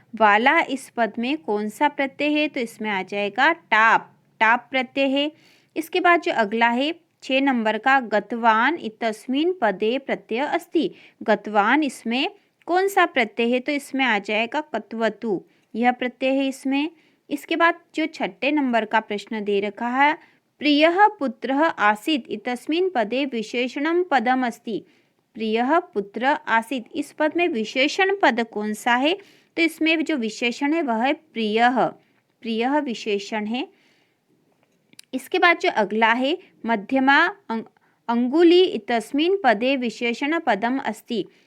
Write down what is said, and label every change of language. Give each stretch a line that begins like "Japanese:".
Hindi: वाला इस पद में कौन सा प्रत्यय है? तो इसमें आ जाएगा टाप, टाप प्रत्यय है। इसके बाद जो अगला है 6 नंबर का
Sanskrit: गतवान इतस्मिन् पदे प्रत्यय अस्ति।
Hindi: गतवान इसमें कौन सा प्रत्यय है? तो इसमें आ जाएगा कत्वतु, यह प्रत्यय है इसमें। इसके बाद जो 6 नंबर का प्रश्न दे रखा है
Sanskrit: प्रियः पुत्रः आसीत् इतस्मिन् पदे विशेषणं पदम् अस्ति।
Hindi: प्रियः पुत्र आसीत् इस पद में विशेषण पद कौन सा है? तो इसमें जो विशेषण है वह है प्रियः, प्रियः विशेषण है। इसके बाद जो अगला है
Sanskrit: मध्यमा अंगुली इतस्मिन् पदे विशेषण पदम अस्ति।